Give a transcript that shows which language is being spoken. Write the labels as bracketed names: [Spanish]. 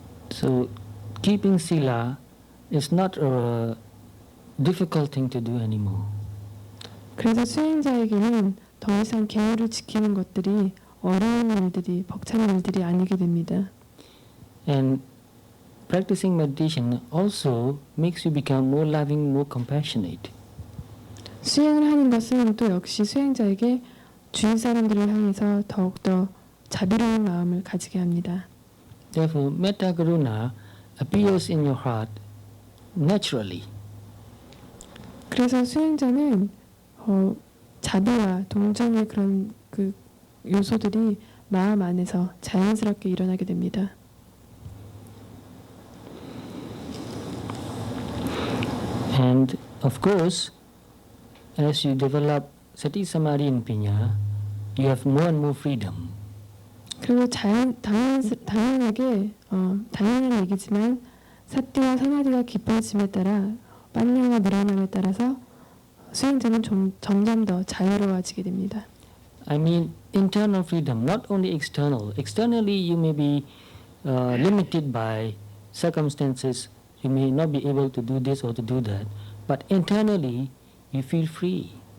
[English] So keeping sila is not a difficult thing to do anymore. [Korean] 그래서 수행자에게는 더 이상 계율을 지키는 것들이 어려운 일들이, 벅찬 일들이 아니게 됩니다. [English] And practicing meditation also makes you become more loving, more compassionate. [Korean] 수행을 하는 것은 또 역시 수행자에게 주위 사람들을 향해서 더욱더 자비로운 마음을 가지게 합니다. [English] Therefore, metta karuna appears in your heart naturally. [Korean] 그래서 수행자는 자비와 동정의 그런 그 요소들이 마음 안에서 자연스럽게 일어나게 됩니다. [English] And of course, as you develop sati, samadhi, and panya, you have more and more freedom. [Korean] 그리고 당연하게 당연한 얘기지만 사티와 사마디가 깊어짐에 따라 빨냐가 늘어남에 따라서 수행자는 점점 더 자유로워지게 됩니다. [English] I mean internal freedom, not only external. Externally, you may be limited by circumstances. You may not be able to do this or to do that. But internally, you feel free.